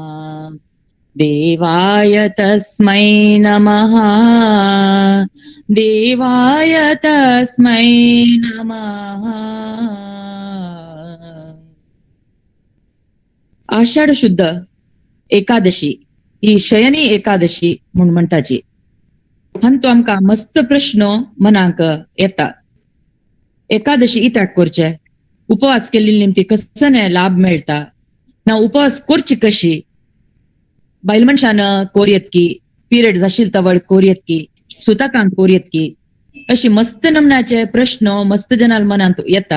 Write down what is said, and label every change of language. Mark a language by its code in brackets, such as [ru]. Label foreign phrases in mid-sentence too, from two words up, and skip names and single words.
[sa] देवाय तस्मै नमः. देवाय तस्मै नमः. [kok] आषाढ शुद्ध एकादशी ही शयनी एकादशी म्हणून म्हणटाची. हांतू आमकां मस्त प्रश्न मनाक येता. एकादशी इत्याक करचे, उपवास केल्ली निमती कसले लाभ मेळटा, ना उपवास करची कशी, बायल मनशान कोरयेत की, पिरियड्स आशिल्ले तवळ कोरयेत की, सुताकांक कोरयेत की, अशी मस्त नमनाचे प्रश्न मस्त जनाल मनांत येता.